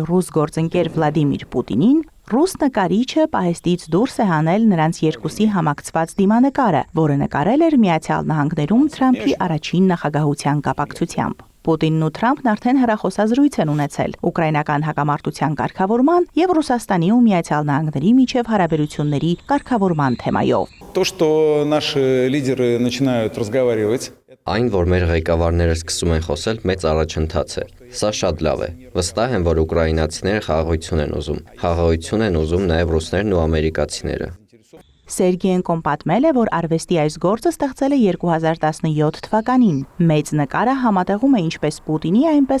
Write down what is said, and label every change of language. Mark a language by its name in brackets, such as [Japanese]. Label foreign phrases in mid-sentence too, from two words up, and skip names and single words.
[Armenian] ռուս գործընկեր Վլադիմիր Պուտինին, ռուս նկարիչը պահեստից դուրս է հանել նրանց երկուսի համակցված դիմանկարը, որը նկարել էր Միացյալ Նահանգներում Թրամփի առաջին նախագահության կապակցությամբ։ Պուտինն ու Թրամփն արդեն հեռախոսազրույց են ունեցել ուկրաինական հակամարտության կարգավորման եւ Ռուսաստանի ու Միացյալ Նահանգների միջև հարաբերությունների կարգավորման թեմայով։ [Russian] То, что наши лидеры начинают разговаривать. [Armenian] Այն, որ մեր ղեկավարները սկսում են խոսել, մեծ առաջընթաց է։ Սա շատ լավ է։ Վստահ եմ, որ ուկրաինացիները խաղաղություն են ուզում։ Խաղաղություն են ուզում նաև ռուսներն ու ամերիկացիները։ Սերգեյենկոն պատմել է, որ արվեստի այս գործը ստեղծել է 2017 թվականին։ Մեծ նկարը համատեղում է ինչպես Պուտինի, այնպես